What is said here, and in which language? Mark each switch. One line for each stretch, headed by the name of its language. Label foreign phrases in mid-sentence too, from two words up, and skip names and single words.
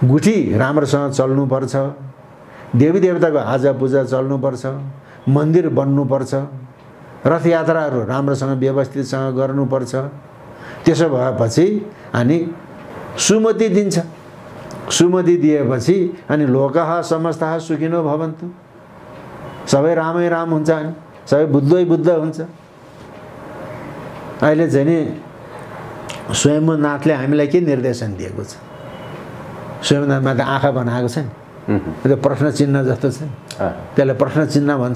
Nepali: गुठी राम्रोसँग चल्नुपर्छ, देवी देवताको आजा पूजा चल्नुपर्छ, मन्दिर बन्नुपर्छ, रथयात्राहरू राम्रोसँग व्यवस्थितसँग गर्नुपर्छ। त्यसो भएपछि अनि सुमति दिन्छ। सुमति दिएपछि अनि
Sanskrit: लोकः समस्तः सुखिनो भवन्तु,
Nepali: सबै रामै राम हुन्छ, अनि सबै बुद्धै बुद्ध हुन्छ। अहिले चाहिँ नि स्वयम्भूनाथले हामीलाई के निर्देशन दिएको छ? स्वयम्भूनाथमा त आँखा बनाएको छ नि, त्यो प्रश्न चिन्ह जस्तो छ, त्यसलाई प्रश्न चिन्ह भन्छ।